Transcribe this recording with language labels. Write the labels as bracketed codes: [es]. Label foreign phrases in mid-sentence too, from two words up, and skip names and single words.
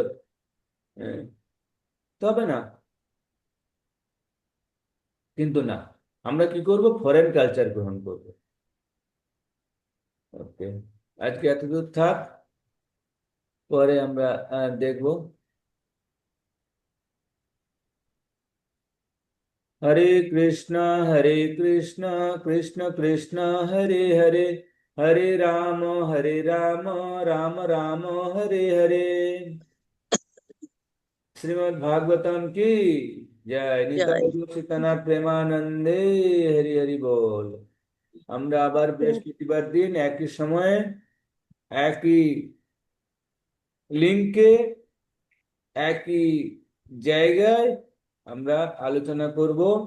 [bn] হ্যাঁ, তবে না, কিন্তু না, আমরা কি করব, [en] foreign culture [bn] গ্রহণ করব। ওকে, আজকে এতদূর থাক, পরে আমরা দেখব। [sa] हरे कृष्णा, हरे कृष्णा, कृष्ण कृष्णा, हरे हरे, हरे राम, राम राम, हरे हरे। [bn] শ্রীমদ্ ভাগবতম কি জয়। জয়। নিতাই গৌর সীতানাথ প্রেমানন্দে, হরি হরি বোল। আমরা আবার বৃহস্পতিবার দিন একই সময়ে একই লিঙ্কে একই জায়গায় আমরা আলোচনা করব।